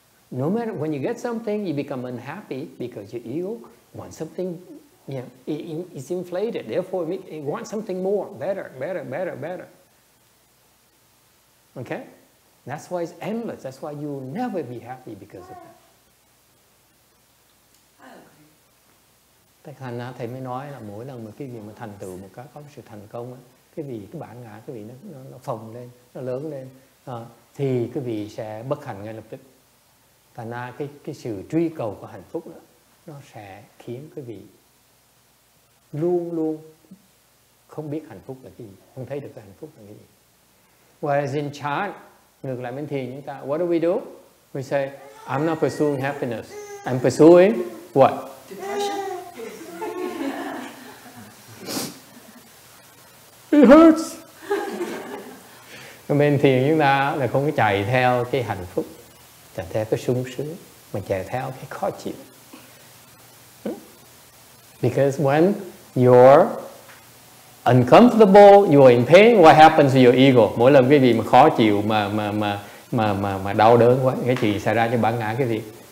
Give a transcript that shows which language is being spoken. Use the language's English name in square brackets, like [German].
[English] No matter when you get something, you become unhappy because your ego wants something it's inflated. Therefore, it wants something more, better. Okay? That's why it's endless. That's why you'll never be happy because of that. [Vietnamese] Thành ra thầy mới nói là mỗi lần mà cái gì mà thành tựu một cái có sự thành công á, cái bản ngã cái vị nó phồng lên, nó lớn lên, thì cái vị sẽ bất hạnh ngay lập tức. Thành ra cái sự truy cầu của hạnh phúc đó, nó sẽ khiến cái vị luôn luôn không biết hạnh phúc là cái gì, không thấy được cái hạnh phúc là cái gì. [English] Whereas in chant, [Vietnamese] ngược lại bên thiền chúng ta, [English] what do we do? We say, I'm not pursuing happiness. I'm pursuing what? Depression. It hurts. [Vietnamese] Bên thiền chúng ta là không có chạy theo cái hạnh phúc, chạy theo cái sung sướng, mà chạy theo cái khó chịu. [English] Because when you're uncomfortable, you're in pain, what happens to your ego? [Vietnamese] Mỗi lần cái gì mà khó chịu mà đau đớn quá, cái gì xảy ra cho bản ngã cái gì?